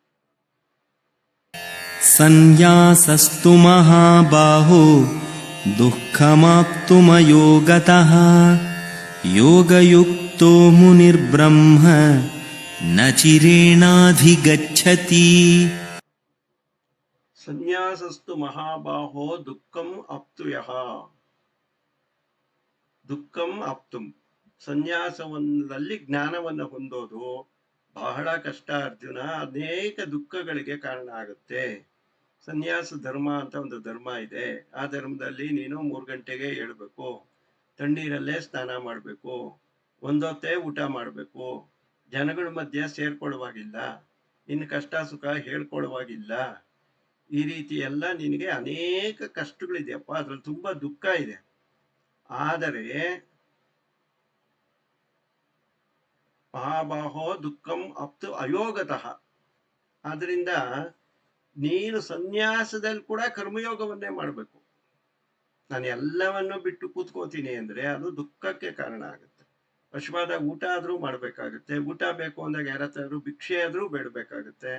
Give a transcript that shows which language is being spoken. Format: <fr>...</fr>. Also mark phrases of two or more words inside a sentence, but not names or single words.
<sa>ಸನ್ಯಾಸಸ್ತು ಮಹಾಬಾಹೋ ದುಃಖಮಾಪ್ತುಮಯೋ ಗತಃ ಯೋಗಯುಕ್ತೋ ಮುನಿರ್ಬ್ರಹ್ಮ ನ ಚಿರೇಣಾಧಿಗಚ್ಚತಿ. ಸನ್ಯಾಸಸ್ತು ಮಹಾಬಾಹೋ ದುಃಖಂ ಅಪ್ತುಯಃ. ದುಃಖಂ ಅಪ್ತುಂ,</sa> <kn>ಸನ್ಯಾಸವನ್ನಲ್ಲಿ ಜ್ಞಾನವನ್ನು ಹೊಂದೋದು ಬಹಳ ಕಷ್ಟ ಅರ್ಜುನ. ಅನೇಕ ದುಃಖಗಳಿಗೆ ಕಾರಣ ಆಗುತ್ತೆ. ಸನ್ಯಾಸ ಧರ್ಮ ಅಂತ ಒಂದು ಧರ್ಮ ಇದೆ. ಆ ಧರ್ಮದಲ್ಲಿ ನೀನು 3 ಗಂಟೆಗೆ ಏಳ್ಬೇಕು, ತಣ್ಣೀರಲ್ಲೇ ಸ್ನಾನ ಮಾಡಬೇಕು, ಒಂದೊತ್ತೇ ಊಟ ಮಾಡಬೇಕು, ಜನಗಳ ಮಧ್ಯೆ ಸೇರ್ಕೊಳ್ಳುವಾಗಿಲ್ಲ, ನಿನ್ನ ಕಷ್ಟ ಸುಖ ಹೇಳ್ಕೊಳ್ಳುವಾಗಿಲ್ಲ. ಈ ರೀತಿ ಎಲ್ಲ ನಿನಗೆ ಅನೇಕ ಕಷ್ಟಗಳಿದೆಯಪ್ಪ, ಅದ್ರಲ್ಲಿ ತುಂಬಾ ದುಃಖ ಇದೆ. ಆದರೆ</kn> <sa>ಮಹಾಬಾಹೋ ದುಃಖಂ ಅಪ್ತು ಅಯೋಗತಃ,</sa> <kn>ಆದ್ರಿಂದ ನೀನು ಸನ್ಯಾಸದಲ್ಲಿ ಕೂಡ ಕರ್ಮಯೋಗವನ್ನೇ ಮಾಡಬೇಕು. ನಾನು ಎಲ್ಲವನ್ನು ಬಿಟ್ಟು ಕೂತ್ಕೋತೀನಿ ಅಂದ್ರೆ ಅದು ದುಃಖಕ್ಕೆ ಕಾರಣ ಆಗುತ್ತೆ. ಪಶುವಾದಾಗ ಊಟ ಆದ್ರೂ ಮಾಡ್ಬೇಕಾಗುತ್ತೆ, ಊಟ ಬೇಕು ಅಂದಾಗ ಯಾರತ್ತಾದ್ರೂ ಭಿಕ್ಷೆ ಆದ್ರೂ ಬೇಡಬೇಕಾಗುತ್ತೆ.</kn>